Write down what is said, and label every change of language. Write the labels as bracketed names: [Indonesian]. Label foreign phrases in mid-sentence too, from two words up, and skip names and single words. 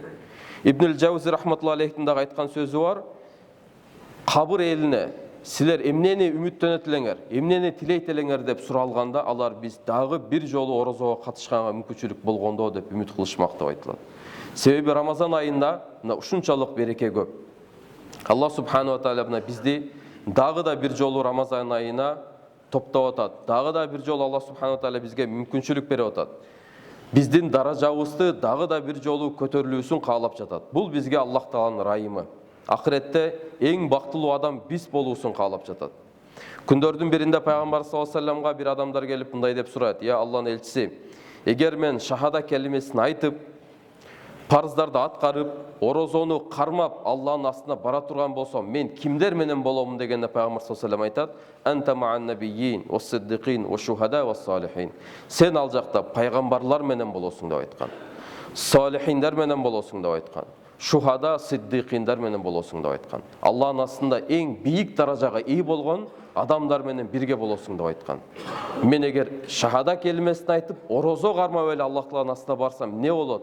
[Kyrgyz] Ибн Джаузи рахматуллахи алейхтин дагы айткан сөзү бар: "Кабыр элине силер эмнени үмүттөнөт элеңер, эмнени тилейт элеңер" деп суралганда, алар биз дагы бир жолу орозого катышканга мүмкүнчүлүк болгондо деп үмүт кылышмак деп айтылат. Себеби Рамазан айында мына ушунчалык береке көп. [Arabic] الله سبحانه وتعالى [Kyrgyz] мына бизди дагы да бир жолу Рамазан айына топтоп атат. Дагы да бир жолу [Arabic] الله سبحانه وتعالى [Kyrgyz] бизге мүмкүнчүлүк берип атат. Биздин даражабызды дагы да бир жолу көтөрүлүүсүн каалап жатат. Бул бизге Аллах Тааланын райымы. Ахиретте эң бактылуу адам биз болуусун каалап жатат. Күндөрдүн биринде пайгамбар [Arabic] صلى الله عليه وسلم [Kyrgyz] бир адамдар келип мындай деп сурайт: "Я Алланын элчиси, эгер мен шахада келимесин айтып, парыздарды аткарып, орозону кармап, Алланын астына бара турган болсом, мен кимдер менен боломун?" дегенде пайгамбар [Arabic] صلى الله عليه وسلم [Kyrgyz] айтат: [Arabic] "أنت مع النبيين والصديقين والشهداء والصالحين". [Kyrgyz] Сен ал жакта пайгамбарлар менен болосуң деп айткан. Салихиндер менен болосуң деп айткан. Шухада, сиддикиндер менен болосуң деп айткан. Алланын астында эң бийик даражага ээ болгон адамдар менен бирге болосуң деп айткан. Мен эгер шахада келимесин айтып, орозо кармап эле Аллах Тааланын астына барсам, эмне болот?